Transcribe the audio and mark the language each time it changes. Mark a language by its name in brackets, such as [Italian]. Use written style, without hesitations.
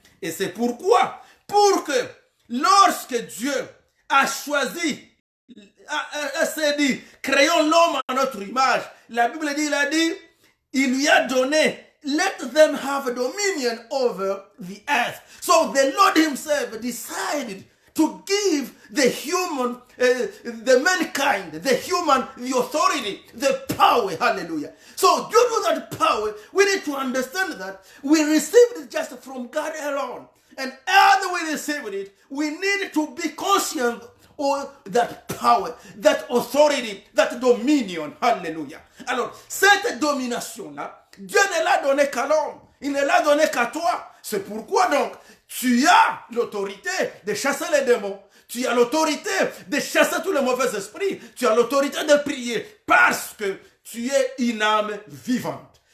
[French] Et c'est pourquoi, pour que lorsque Dieu a choisi, s'est dit, créons l'homme à notre image, la Bible dit, il lui a donné, [English] let them have dominion over the earth. So the Lord himself decided to give the human, the mankind, the human, the authority, the power. Hallelujah. So due to that power, we need to understand that we received it just from God alone. And as we received it, we need to be conscious of that power, that authority, that dominion. Hallelujah. [French] Alors, cette domination-là, Dieu ne l'a donnée qu'à l'homme. Il ne l'a donnée qu'à toi. C'est pourquoi donc, tu as l'autorité de chasser les démons. Tu as l'autorité de chasser tous les mauvais esprits. Tu as l'autorité de prier parce que tu es une âme vivante.